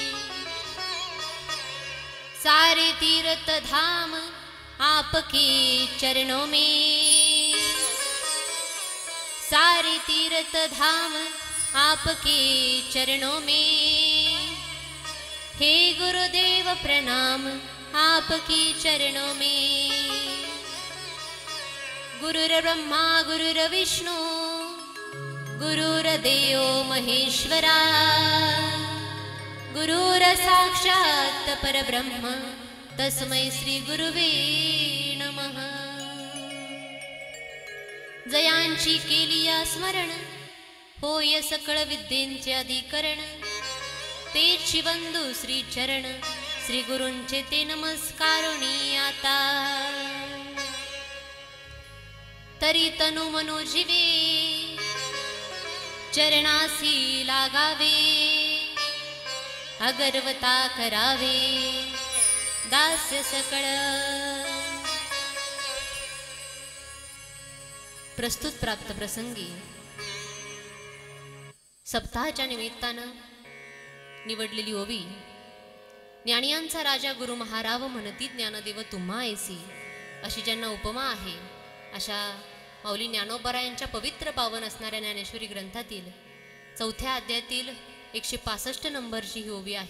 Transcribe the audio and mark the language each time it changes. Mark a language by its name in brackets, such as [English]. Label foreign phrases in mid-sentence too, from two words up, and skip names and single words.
[Hindi] सारे तीर्थ धाम आपके चरणों में, सारे तीर्थ धाम आपके चरणों में। हे गुरुदेव प्रणाम आपके चरणों में। [Sanskrit] गुरुर्ब्रह्मा गुरुर्विष्णु गुरुर्देवो महेश्वरा गुरुर्साक्षात् परब्रह्म तस्मै श्री गुरुवे नमः। [Marathi] जयांची केलिया स्मरण होय सकळ विद्येंचे अधिकरण। तेची बंधू श्री चरण श्री गुरूंचे ते नमस्कारुणी आता। तरी तनु मनो जीवे चरणासी लागावे। अगरवता करावे दास्य सकळ। प्रस्तुत प्राप्त प्रसंगी सप्ताहाच्या निमित्तानं निवडलेली ओवी ज्ञानियांचा राजा गुरु महाराव म्हणती ज्ञानदेव तुम्हा ऐसी अशी ज्यांना उपमा आहे अशा माऊली ज्ञानोबा यांच्या पवित्र पावन असणाऱ्या ज्ञानेश्वरी ग्रंथातील 4थ्या अध्यायातील 165 नंबरची ही ओवी आहे।